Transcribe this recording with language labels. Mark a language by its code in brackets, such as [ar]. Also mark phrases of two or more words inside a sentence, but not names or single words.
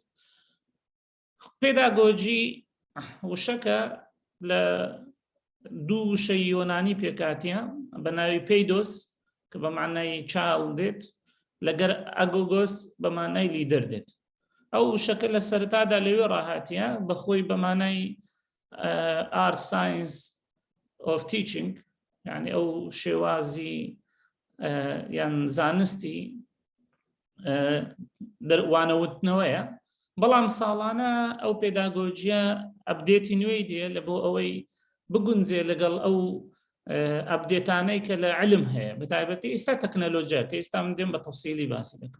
[ckb] پێداگۆجی وشەکە لە دوو وشەی یۆنانی پێکاتیە بە ناوی پەیدۆس کە بە معنای چاڵ دێت، لەگەر ئەگۆگۆس بە مانای لیدەر دێت. ئەو وشەکە لە سەرەتادا لەوێ ڕاهاتیە بەخۆی بە مانای [en] art science of teaching، [ckb] یعنی ئەو شێوازی یان زانستی دەروانەوتنەوەیە. بەڵام ساڵانە ئەو پێداگۆجیە ئەپدێتی نوێی دێ لە بۆ ئەوەی بگونجێ لەگەڵ ئەو ئەپدێتانەی کە لە علم هەیە، بەتایبەتی ئێستا تەکنەلۆجیا کە ئێستا من دێم بە تەفسیلی باسی دەکەم.